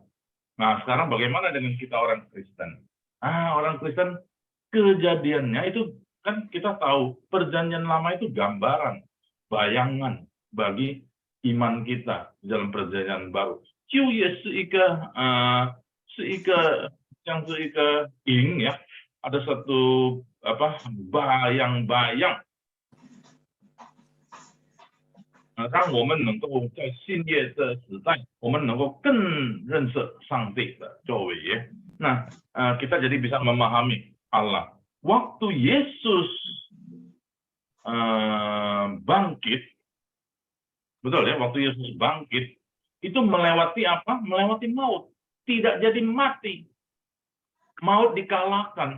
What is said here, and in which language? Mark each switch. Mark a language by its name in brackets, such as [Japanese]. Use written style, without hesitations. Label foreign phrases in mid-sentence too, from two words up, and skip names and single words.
[Indonesian] Nah, sekarang bagaimana dengan kita orang Kristen? Orang Kristen kejadiannya itu kan kita tahu perjanjian lama itu gambaran, bayangan bagi iman kita dalam perjanjian baru. Ya, ada satu bayang-bayang. [Chinese] 让我们能够在新约的时代，我们能够更认识上帝的作为。 [Indonesian] Nah, kita jadi bisa memahami Allah. Waktu Yesus bangkit, betul ya, waktu Yesus bangkit, itu melewati apa? Melewati maut. Tidak jadi mati. Maut dikalahkan.